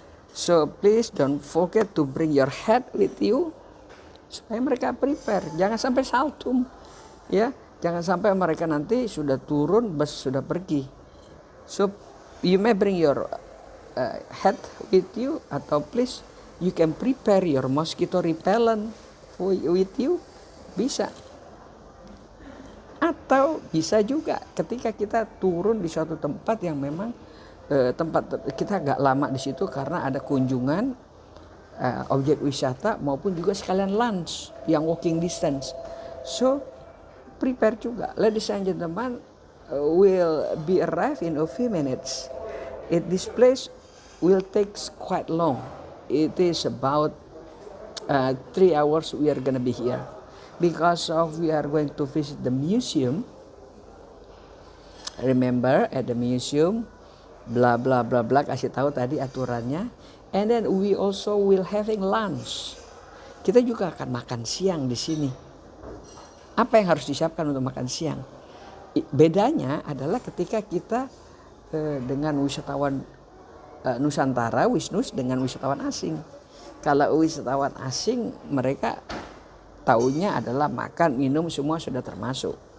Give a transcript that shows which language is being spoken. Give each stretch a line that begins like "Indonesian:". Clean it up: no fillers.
English: So please don't forget to bring your hat with you,
Indonesian: supaya mereka prepare. Jangan sampai saltum, ya. Jangan sampai mereka nanti sudah turun, bus sudah pergi.
English: So you may bring your hat with you, atau please you can prepare your mosquito repellent with you, bisa.
Indonesian: Atau bisa juga ketika kita turun di suatu tempat yang memang tempat kita agak lama di situ karena ada kunjungan objek wisata maupun juga sekalian lunch yang walking distance. So prepare juga.
English: Ladies and gentlemen, will be arrive in a few minutes. This place will take quite long. It is about 3 hours we are gonna be here. Because of we are going to visit the museum. Remember at the museum, bla bla bla bla,
Indonesian: kasih tahu tadi aturannya.
English: And then we also will having lunch.
Indonesian: Kita juga akan makan siang di sini. Apa yang harus disiapkan untuk makan siang? Bedanya adalah ketika kita dengan wisatawan Nusantara, Wisnus, dengan wisatawan asing. Kalau wisatawan asing, mereka taunya adalah makan, minum semua sudah termasuk.